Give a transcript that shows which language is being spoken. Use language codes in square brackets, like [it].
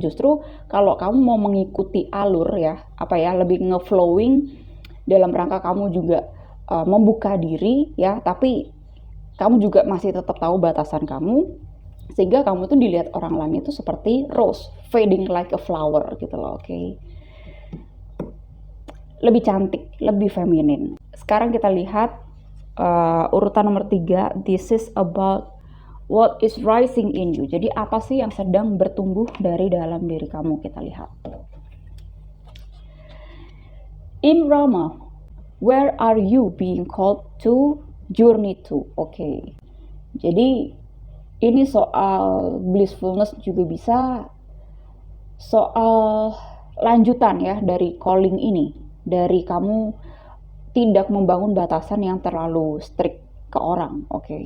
[id] Justru kalau kamu mau mengikuti alur ya, lebih nge-flowing dalam rangka kamu juga membuka diri ya, tapi kamu juga masih tetap tahu batasan kamu, sehingga kamu tuh dilihat orang lain itu seperti [en] rose fading like a flower [id] gitu loh, oke? Lebih cantik, lebih feminin. Sekarang kita lihat urutan nomor 3, [en] this is about what is rising in you. [id] Jadi apa sih yang sedang bertumbuh dari dalam diri kamu, kita lihat. [en] In Rama, where are you being called to journey to? [id] Oke. Jadi ini soal blissfulness juga bisa soal lanjutan ya dari calling ini, dari kamu tidak membangun batasan yang terlalu strict ke orang. Oke.